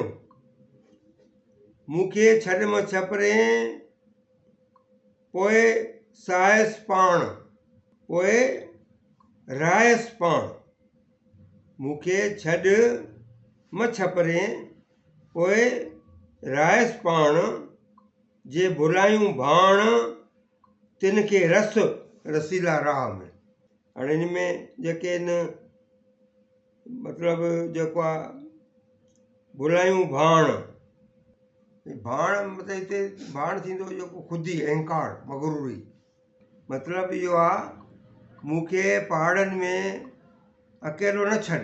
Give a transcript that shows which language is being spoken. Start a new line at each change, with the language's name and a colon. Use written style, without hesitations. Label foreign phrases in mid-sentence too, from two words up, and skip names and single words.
Sindhi: मूंखे छॾ म छपरे पोइ सायसि पाण, पोइ रायसि पाण। मूंखे छॾ म छपरे पोइ रायसि पाण। जे भुलायूं भाण तिन खे रस रसीला राह में। हाणे इन में जेके आहिनि मतिलबु जेको आहे भुलायूं भाण, भाण मतिलबु हिते भाण थींदो जेको ख़ुदि अहंकार मगरूरी। मतिलबु इहो आहे मूंखे पहाड़नि में अकेलो न छॾ।